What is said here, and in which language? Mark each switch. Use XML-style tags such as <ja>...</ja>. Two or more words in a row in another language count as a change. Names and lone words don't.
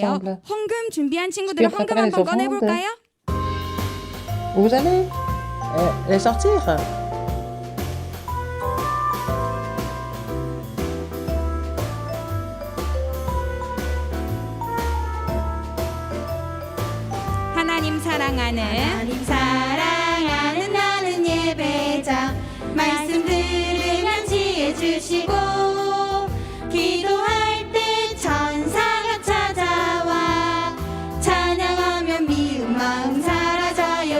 <fr>ensemble.</fr> <ko>헌금 준비한 친구들</ko> <fr>Est-ce que</fr> <ko>헌금</ko> <fr>préparer</fr> <ko>한번</ko> <fr>les offrandes?</fr> <ko>꺼내볼까요?</ko> <fr>Vous allez les sortir.</fr> <ko>하나님 사랑하는 나는 예배자 말씀 들으면 지혜 주시고 기도할 때 천사가 찾아와 찬양하면 미운 마음 사라져요.</ko>